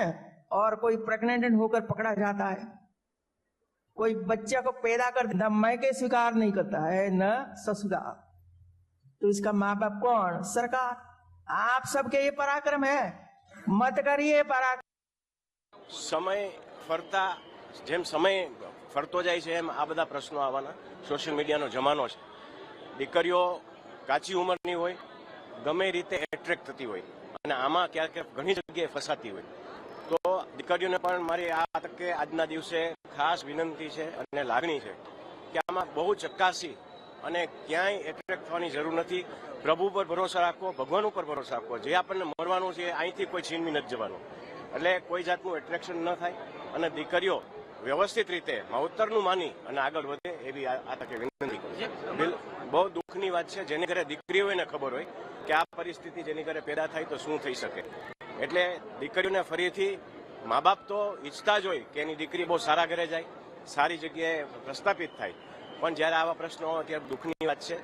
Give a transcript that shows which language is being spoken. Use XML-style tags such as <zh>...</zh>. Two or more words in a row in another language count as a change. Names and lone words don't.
<hi>और कोई प्रेग्नेंट होकर पकड़ा जाता है, कोई बच्चा को पैदा कर न मायके स्वीकार नहीं करता है न ससुराल, तो इसका माँ बाप कौन? सरकार। आप सबके ये पराक्रम है, मत करिए पराक्रम।</hi> <gu>સમય ફરતા જેમ સમય ફરતો જાય છે એમ આ બધા પ્રશ્નો આવવાના। સોશિયલ મીડિયાનો જમાનો છે। દીકરીઓ કાચી ઉંમરની હોય, ગમે રીતે એટ્રેક્ટ થતી હોય અને આમાં ક્યારેક ઘણી જગ્યાએ ફસાતી હોય, તો દીકરીઓને પણ મારી આ તકે આજના દિવસે ખાસ વિનંતી છે અને લાગણી છે કે આમાં બહુ ચક્કાસી અને ક્યાંય એટ્રેક્ટ થવાની જરૂર નથી। પ્રભુ પર ભરોસા રાખો, ભગવાન પર ભરોસા રાખો। જે આપણને મરવાનું છે અહીંથી કોઈ છીનવી નથી જવાનું, એટલે કોઈ જાતનું એટ્રેક્શન ન થાય અને દીકરીઓ વ્યવસ્થિત રીતે માવતરનું માની અને આગળ વધે એવી આ તકે વિનંતી કરું। બહુ દુઃખની વાત છે, જેની ઘરે દીકરી હોય ને ખબર હોય કે આ પરિસ્થિતિ જેની ઘરે પેદા થાય તો શું થઈ શકે, એટલે દીકરીઓને ફરીથી મા બાપ તો ઈચ્છતા જ હોય કે એની દીકરી બહુ સારા ઘરે જાય, સારી જગ્યાએ પ્રસ્થાપિત થાય, પણ જ્યારે આવા પ્રશ્નો હોય ત્યારે દુઃખની વાત છે।</gu>